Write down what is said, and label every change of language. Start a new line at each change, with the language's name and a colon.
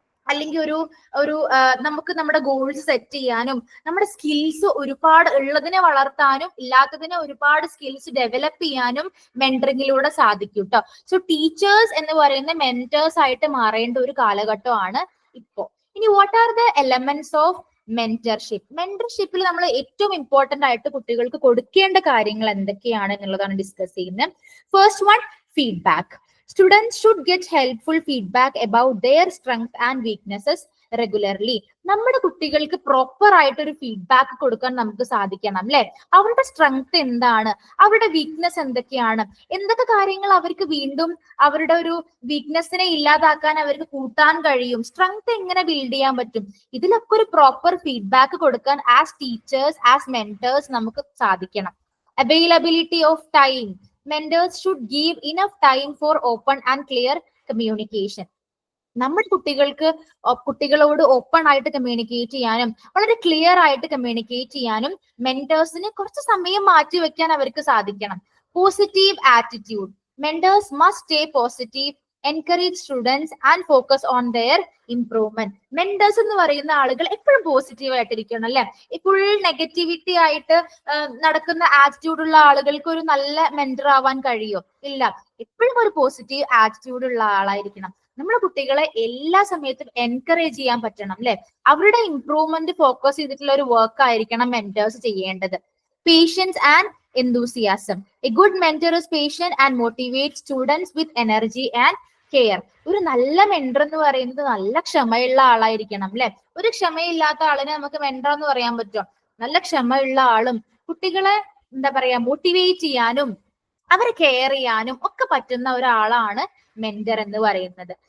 Malayalam: അല്ലെങ്കിൽ ഒരു നമുക്ക് നമ്മുടെ ഗോൾസ് സെറ്റ് ചെയ്യാനും നമ്മുടെ സ്കിൽസ് ഒരുപാട് ഉള്ളതിനെ വളർത്താനും ഇല്ലാത്തതിനെ ഒരുപാട് സ്കിൽസ് ഡെവലപ്പ് ചെയ്യാനും മെന്ററിങ്ങിലൂടെ സാധിക്കും കേട്ടോ. സോ ടീച്ചേഴ്സ് എന്ന് പറയുന്ന മെന്റേഴ്സ് ആയിട്ട് മാറേണ്ട ഒരു കാലഘട്ടമാണ് ഇപ്പോ. ഇനി
English: What are the elements of mentorship?
Malayalam: മെന്റർഷിപ്പിൽ നമ്മൾ ഏറ്റവും ഇമ്പോർട്ടന്റ് ആയിട്ട് കുട്ടികൾക്ക് കൊടുക്കേണ്ട കാര്യങ്ങൾ എന്തൊക്കെയാണ് എന്നുള്ളതാണ് ഡിസ്കസ് ചെയ്യുന്നത്.
English: First one, feedback. Students should get helpful feedback about their strengths and weaknesses regularly.
Malayalam: നമ്മുടെ കുട്ടികൾക്ക് പ്രോപ്പർ ആയിട്ട് ഒരു ഫീഡ്ബാക്ക് കൊടുക്കാൻ നമുക്ക് സാധിക്കണം അല്ലെ. അവരുടെ സ്ട്രെങ്ത് എന്താണ്, അവരുടെ വീക്ക്നെസ് എന്തൊക്കെയാണ്, എന്തൊക്കെ കാര്യങ്ങൾ അവർക്ക് വീണ്ടും അവരുടെ ഒരു വീക്ക്നെസ്സിനെ ഇല്ലാതാക്കാൻ അവർക്ക് കൂട്ടാൻ കഴിയും, സ്ട്രെങ്ത് എങ്ങനെ ബിൽഡ് ചെയ്യാൻ പറ്റും, ഇതിലൊക്കെ ഒരു പ്രോപ്പർ ഫീഡ്ബാക്ക് കൊടുക്കാൻ
English: as teachers, as mentors
Malayalam: നമുക്ക് സാധിക്കണം.
English: Availability of time. Mentors should give enough time for open and clear communication.
Malayalam: നമ്മുടെ കുട്ടികളോട് ഓപ്പൺ ആയിട്ട് കമ്മ്യൂണിക്കേറ്റ് ചെയ്യാനും വളരെ ക്ലിയർ ആയിട്ട് കമ്മ്യൂണിക്കേറ്റ് ചെയ്യാനും മെന്റേഴ്സിന് കുറച്ച് സമയം മാറ്റി വെക്കാൻ അവർക്ക് സാധിക്കണം.
English: Positive attitude. Mentors must stay positive, encourage students and focus on their improvement.
Malayalam: Mentors എന്ന് പറയുന്ന ആളുകൾ എപ്പോഴും പോസിറ്റീവ് ആയിട്ടിരിക്കണം അല്ലെ. ഫുൾ നെഗറ്റിവിറ്റി ആയിട്ട് നടക്കുന്ന ആറ്റിറ്റ്യൂഡ് ഉള്ള ആളുകൾക്ക് ഒരു നല്ല മെന്റർ ആവാൻ കഴിയോ? ഇല്ല. എപ്പോഴും ഒരു പോസിറ്റീവ് ആറ്റിറ്റ്യൂഡ് ഉള്ള ആളായിരിക്കണം. നമ്മുടെ കുട്ടികളെ എല്ലാ സമയത്തും എൻകറേജ് ചെയ്യാൻ പറ്റണം അല്ലെ. അവരുടെ ഇംപ്രൂവ്മെന്റ് ഫോക്കസ് ചെയ്തിട്ടുള്ള ഒരു വർക്ക് ആയിരിക്കണം മെന്റേഴ്സ് ചെയ്യേണ്ടത്.
English: Patience and enthusiasm. A good mentor is patient and motivates students with energy and care.
Malayalam: ഒരു നല്ല മെന്റർ എന്ന് പറയുന്നത് നല്ല ക്ഷമയുള്ള ആളായിരിക്കണം അല്ലെ. ഒരു ക്ഷമയില്ലാത്ത ആളിനെ നമുക്ക് മെന്റർ എന്ന് പറയാൻ പറ്റുമോ? നല്ല ക്ഷമയുള്ള ആളും കുട്ടികളെ എന്താ പറയാ മോട്ടിവേറ്റ് ചെയ്യാനും അവരെ കെയർ ചെയ്യാനും ഒക്കെ പറ്റുന്ന ഒരാളാണ് മെന്റർ എന്ന് പറയുന്നത്.